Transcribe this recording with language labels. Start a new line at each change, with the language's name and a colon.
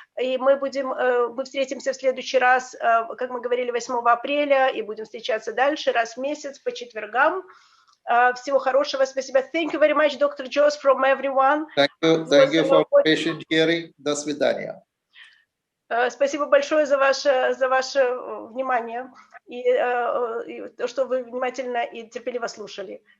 Russian: И мы встретимся в следующий раз, как мы говорили, 8 апреля, и будем встречаться дальше раз в месяц по четвергам. Всего хорошего, спасибо.
English: Thank you very much, Dr. Джос, from everyone. Thank you for patient hearing.
Russian: До свидания. Спасибо большое за ваше внимание и то, что вы внимательно и терпеливо слушали.